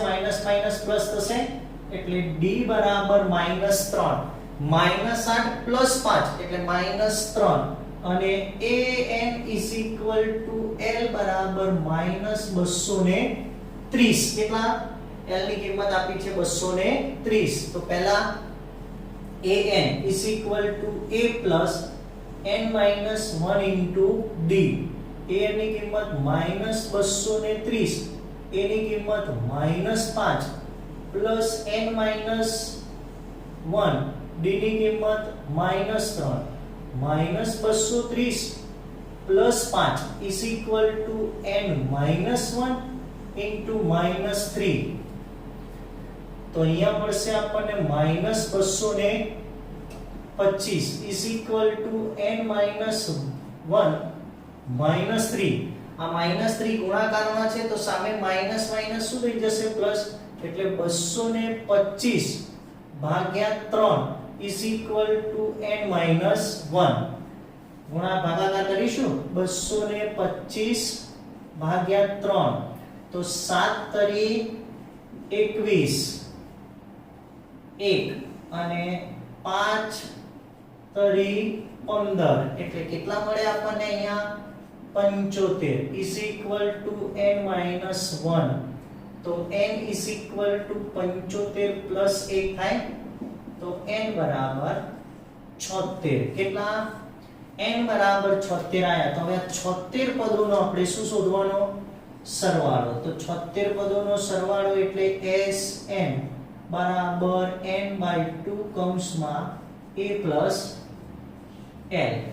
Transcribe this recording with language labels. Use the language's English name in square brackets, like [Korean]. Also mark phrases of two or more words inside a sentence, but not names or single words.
[Gujarati] માઈનસ માઈનસ પ્લસ થશે એટલે d બરાબર -3 -8 + 5 એટલે -3 અને an = l બરાબર -230. કેટલા? l ની કિંમત આપી છે 230. [English] તો પહેલા an = a plus n minus 1 into d. an [Gujarati] ની કિંમત [English] -230, a [Gujarati] ની કિંમત [English] -5 plus n minus 1, d [Gujarati] ની કિંમત [English] -3, -230 plus 5 is equal to n minus 1 into -3. [Gujarati] તો અહીંયા મળશે આપણને -225 [English] is equal to n minus 1 [Gujarati] -3. આ -3 ગુણાકારમાં છે તો સામે માઈનસ માઈનસ શું થઈ જશે? પ્લસ. એટલે 225 ભાગ્યા 3 [English] is equal to n minus 1. [Gujarati] ભાગાકાર કરીશું 225 ભાગ્યા 3 તો 7 તરી 21 1 અને 5 તરી 15 એટલે કેટલા મળે આપણને અહીંયા? [English] 75 is equal to n minus 1. [Gujarati] તો [English] n is equal to 75 plus 1 [Gujarati] થાય તો n બરાબર 76. કેટલા? n બરાબર 76 આયા. તો હવે આ 76 પદોનો આપણે શું શોધવાનો? સરવાળો. તો 76 પદોનો સરવાળો એટલે Sn બરાબર n/2 કૌંસમાં [English] a plus l.